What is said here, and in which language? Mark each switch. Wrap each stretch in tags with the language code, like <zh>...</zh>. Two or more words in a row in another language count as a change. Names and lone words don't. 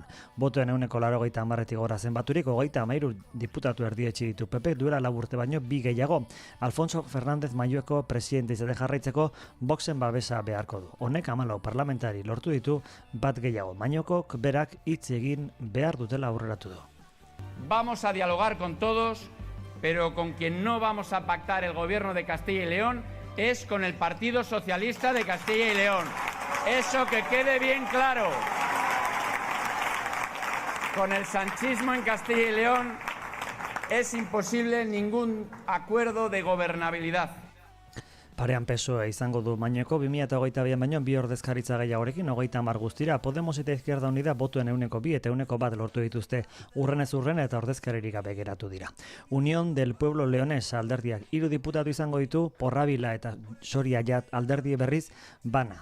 <eu>Botoen 80-tik gora zenbaturik 33 diputatu erdietsi ditu PP duela 4 urte baino 2 gehiago. Alfonso Fernández Mayueko presidente izate jarraitzeko Voxen babesa beharko du. Honek 14 parlamentari lortu ditu 1 gehiago. Mayukok berak hitz egin behar dutela aurreratu du.</eu> <es>Vamos a dialogar con todos, pero con quien no vamos a pactar el gobierno de Castilla y León es con el Partido Socialista de Castilla y León. Eso que quede bien claro. Con el sanchismo en Castilla y León es imposible ningún acuerdo de gobernabilidad.</es> <eu>Parean PSOE izango du Mayueko 2022 baino 2 ordezkaritza gehiagorekin 30 guztira. Podemos eta Izquierda Unida botoen 2 eta 1 lortu dituzte urrenez urren eta ordezkaririk gabe geratu dira. Unión del Pueblo Leones alderdiak 3 diputatu izango ditu, Porrabila eta Soria Jat alderdi berriz bana.</eu>